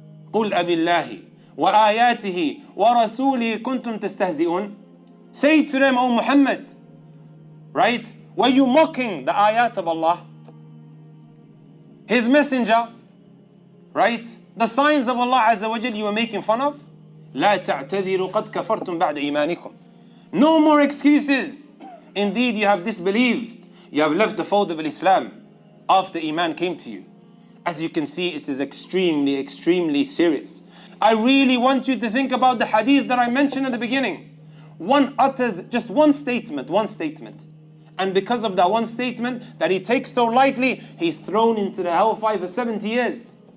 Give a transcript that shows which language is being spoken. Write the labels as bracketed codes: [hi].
[ar] قُلْ أَبِاللَّهِ وَآيَاتِهِ وَرَسُولِهِ كُنْتُمْ تَسْتَهْزِئُونَ. [en] Say to them, O Muhammad, right? Were you mocking the ayat of Allah? His messenger, right? The signs of Allah Azza wa Jal you were making fun of? [ar] لا تعتذروا قد كفرتم بعد إيمانكم. [en] No more excuses. Indeed, you have disbelieved. You have left the fold of Islam after Iman came to you. As you can see, it is extremely, extremely serious. I really want you to think about the hadith that I mentioned at the beginning. One utters just one statement. And because of that one statement that he takes so lightly, he's thrown into the hellfire for 70 years.